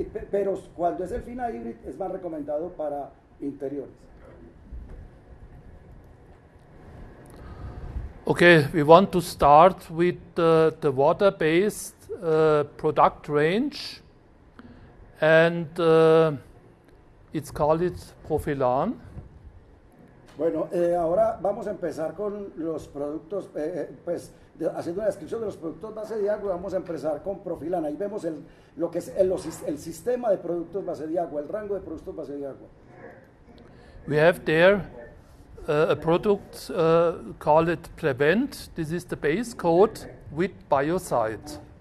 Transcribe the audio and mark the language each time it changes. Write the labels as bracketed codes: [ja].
[es] Pero cuando es el Fina Hybrid es más recomendado para interiores. [en] Okay, we want to start with the water-based product range, and it's called Profilan. [es] Bueno, ahora vamos a empezar con los productos, haciendo una descripción de los productos base de agua. Vamos a empezar con Profilan. Ahí vemos lo que es el sistema de productos base de agua, el rango de productos base de agua. [en] We have there a product called Prevent. This is the base coat with biocide.